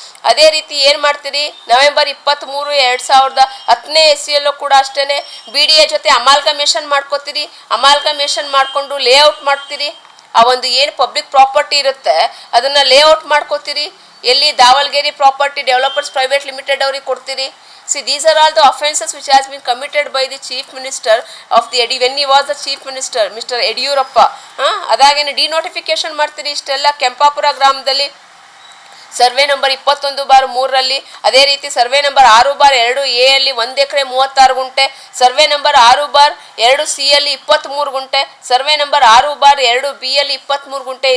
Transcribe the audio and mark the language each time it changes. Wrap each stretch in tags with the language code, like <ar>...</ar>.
<kn>ಅದೇ ರೀತಿ ಏನು ಮಾಡ್ತೀರಿ, ನವೆಂಬರ್ 23, 2010 ಇಸ್ವಿಯಲ್ಲೂ ಕೂಡ ಅಷ್ಟೇ BDA ಜೊತೆ ಅಮಾಲ್ಗಮೇಷನ್ ಮಾಡ್ಕೋತೀರಿ. ಅಮಾಲ್ಗಮೇಷನ್ ಮಾಡಿಕೊಂಡು ಲೇಔಟ್ ಮಾಡ್ತೀರಿ. ಆ ಒಂದು ಏನು ಪಬ್ಲಿಕ್ ಪ್ರಾಪರ್ಟಿ ಇರುತ್ತೆ ಅದನ್ನು ಲೇಔಟ್ ಮಾಡ್ಕೋತೀರಿ. ಎಲ್ಲಿ ದಾವಲ್ಗೆರೆ ಪ್ರಾಪರ್ಟಿ ಡೆವಲಪರ್ಸ್ ಪ್ರೈವೇಟ್ ಲಿಮಿಟೆಡ್ ಅವ್ರಿಗೆ ಕೊಡ್ತೀರಿ.</kn> <en>these are all the offenses which has been committed by the chief minister of the when he was the chief minister, Mr.</en> <kn>Yediyurappa. ಅದಾಗೇನೆ denotification ಮಾಡ್ತೀರಿ. ಇಷ್ಟೆಲ್ಲ ಕೆಂಪಾಪುರ ಗ್ರಾಮದಲ್ಲಿ ಸರ್ವೆ ನಂಬರ್ 21/3ರಲ್ಲಿ, ಅದೇ ರೀತಿ ಸರ್ವೆ ನಂಬರ್ 6/2A ಯಲ್ಲಿ 1 ಎಕರೆ 36 ಗುಂಟೆ, survey number 6/2C ಯಲ್ಲಿ 23 ಗುಂಟೆ, survey number 6/2B ಯಲ್ಲಿ 23 ಗುಂಟೆ.</kn>